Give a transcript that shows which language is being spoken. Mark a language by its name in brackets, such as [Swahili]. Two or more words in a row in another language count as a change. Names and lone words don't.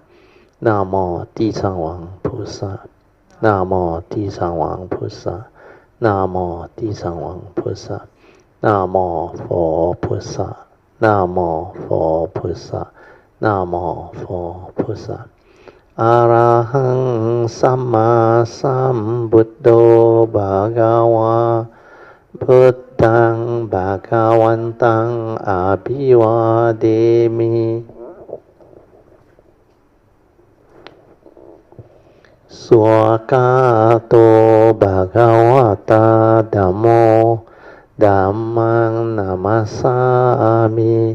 [Chinese] 南无地藏王菩萨。南无地藏王菩萨。南无地藏王菩萨。南无佛菩萨。南无佛菩萨。南无佛菩萨。 [Pali] อะระหังสัมมาสัมพุทโธภะคะวะพุทธังภะคะวันตังอะภิวาเทมิ สวากาโตภะคะวะตาธัมโมธัมมังนามัสสามิ